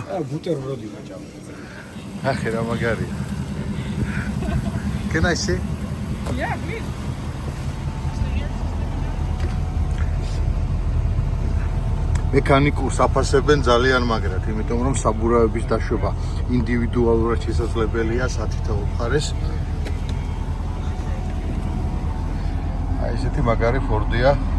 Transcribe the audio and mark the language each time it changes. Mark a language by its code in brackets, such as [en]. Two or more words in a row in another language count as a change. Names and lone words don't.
[ka] ბუტერბროდი ვაჭამ. ახე რა მაგარია. [en] Can I see? Yeah, please. [ka] მექანიკურს აფასებენ ძალიან მაგრად, იმიტომ რომ საბურავების დაშვება ინდივიდუალურად შესაძლებელია სათითაო მხარეს. აი ესეთი მაგარი ფორდია.